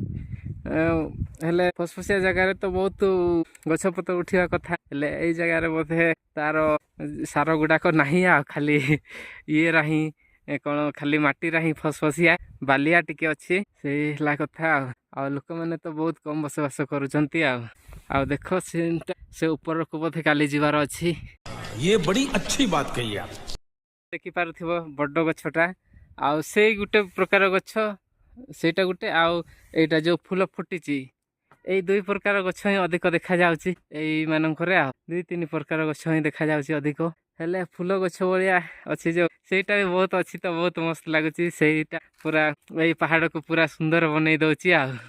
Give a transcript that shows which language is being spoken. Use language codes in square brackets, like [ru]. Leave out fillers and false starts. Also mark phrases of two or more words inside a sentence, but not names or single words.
[or] ହେଲେ ଫସଫସିଆ ଜାଗାରେ ତ ବହୁତ ଗଛପତ୍ର ଉଠିବା କଥା ହେଲେ ଏଇ ଜାଗାରେ ବୋଧେ ତାର ସାର ଗୁଡ଼ାକ ନାହିଁ ଆଉ ଖାଲି ଇଏରା ହିଁ କ'ଣ ଖାଲି ମାଟିରା ହିଁ ଫସଫସିଆ ବାଲିଆ ଟିକେ ଅଛି ସେଇ ହେଲା କଥା ଆଉ ଲୋକମାନେ ତ ବହୁତ କମ୍ ବସବାସ କରୁଛନ୍ତି ଆଉ ଦେଖ ସେ ଉପରକୁ ବୋଧେ କାଲି ଯିବାର ଅଛି [hi] ये बड़ी अच्छी बात कही आप [or] ଦେଖିପାରୁଥିବ ବଡ଼ ଗଛଟା ଆଉ ସେଇ ଗୋଟେ ପ୍ରକାର ଗଛ ସେଇଟା ଗୋଟେ ଆଉ ଏଇଟା ଯେଉଁ ଫୁଲ ଫୁଟିଛି ଏଇ 2 ପ୍ରକାର ଗଛ ହିଁ ଅଧିକ ଦେଖାଯାଉଛି ଏଇମାନଙ୍କରେ ଆଉ 2-3 ପ୍ରକାର ଗଛ ହିଁ ଦେଖାଯାଉଛି ଅଧିକ ହେଲେ ଫୁଲ ଗଛ ଭଳିଆ ଅଛି ଯେଉଁ ସେଇଟା ବି ବହୁତ ଅଛି ତ ବହୁତ ମସ୍ତ ଲାଗୁଛି ସେଇଟା ପୁରା ଏଇ ପାହାଡ଼କୁ ପୁରା ସୁନ୍ଦର ବନେଇ ଦେଉଛି ଆଉ